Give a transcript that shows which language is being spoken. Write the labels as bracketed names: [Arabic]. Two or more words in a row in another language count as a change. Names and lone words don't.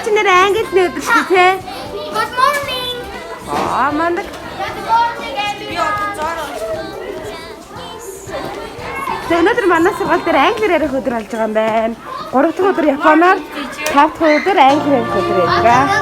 [Mongolian] чи нэр англи өдөр шүү дээ. [English] Good morning. Мандак. Good morning everyone. [Mongolian] Өнөөдөр манай сургууль дээр англиар ярих өдөр болж байгаа юм байна. 3 дахь өдөр японоор, 5 дахь өдөр англиар ярих өдөр байдаг.